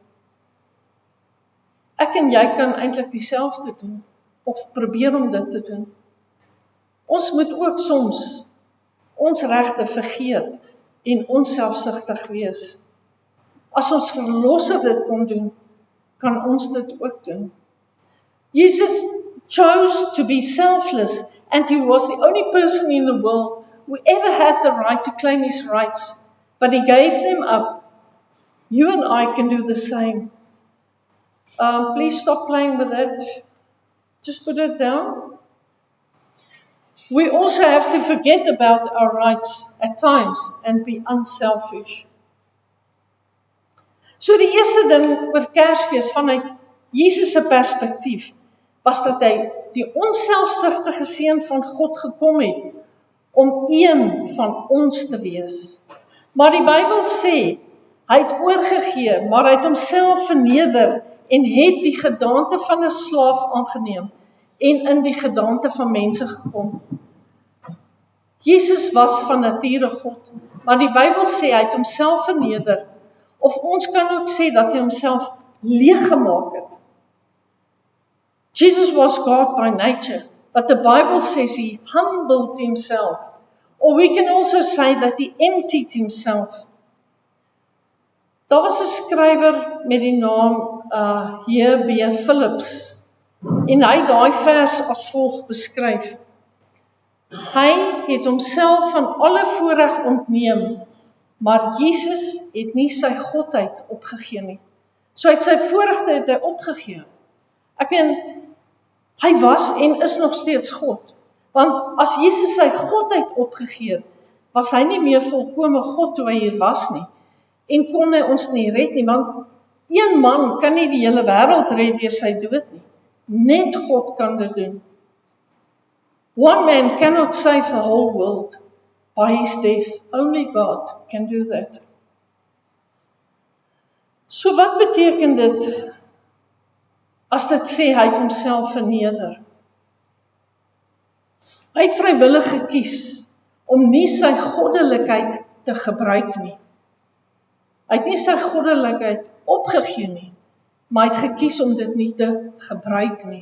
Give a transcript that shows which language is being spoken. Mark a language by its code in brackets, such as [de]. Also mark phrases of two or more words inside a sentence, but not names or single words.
[af] Ek en jy kan eintlik dieselfde doen, of probeer om dit te doen. Ons moet ook soms ons regte vergeet en onselfsugtig wees. As ons verlosser dit kon doen, kan ons dit ook doen. [en] Jesus chose to be selfless, and he was the only person in the world who ever had the right to claim his rights, but he gave them up. You and I can do the same. Please stop playing with that. Just put it down. We also have to forget about our rights at times and be unselfish. [af] So die eerste ding oor Kersfees vanuit Jesus se perspektief was dat hy die onselfsugtige seun van God gekom het om een van ons te wees. Maar die Bybel sê hy het oorgegee, maar hy het homself verneder en het die gedaante van 'n slaaf aangeneem en in die gedaante van mense gekom. Jesus was van nature God, maar die Bybel sê hy het homself verneder, of ons kan ook sê dat hy homself leeg gemaak het. [en] Jesus was God by nature, but the Bible says he humbled himself, or we can also say that he emptied himself. [af] Daar was 'n skrywer met die naam J.B. Phillips, en hy het daai vers as volg beskryf. Hy het homself van alle voorreg ontneem, maar Jesus het nie sy godheid opgegee nie. So hy het sy voorregte het hy opgegee. Ek meen, hy was en is nog steeds God. Want as Jesus sy godheid opgegee het, was hy nie meer volkome God toe hy hier was nie. En kon hy ons nie red nie, want een man kan nie die hele wêreld red deur sy dood nie. Net God kan dit doen. [en] One man cannot save the whole world by his death. Only God can do that. [af] So wat beteken dit as dit sê hy het homself verneder? Hy het vrywillig gekies om nie sy goddelikheid te gebruik nie. Hy het nie sy goddelikheid opgegee nie, maar hy het gekies om dit nie te gebruik nie.